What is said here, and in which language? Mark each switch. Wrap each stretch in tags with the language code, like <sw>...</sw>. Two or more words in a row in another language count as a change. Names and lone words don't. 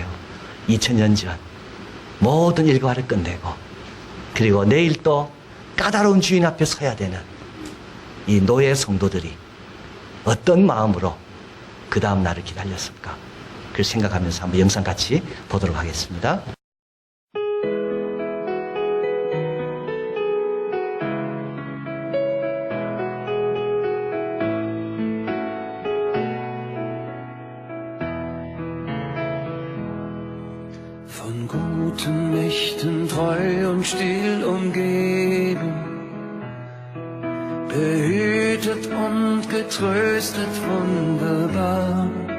<ko>2000년 전 모든 일과를 끝내고 그리고 내일 또 까다로운 주인 앞에 서야 되는 이 노예 성도들이 어떤 마음으로 그 다음 날을 기다렸을까? 그걸 생각하면서 한번 영상 같이 보도록 하겠습니다.</ko> <de>Von guten Mächten treu und still umgeben, behütet und getröstet wunderbar.</de>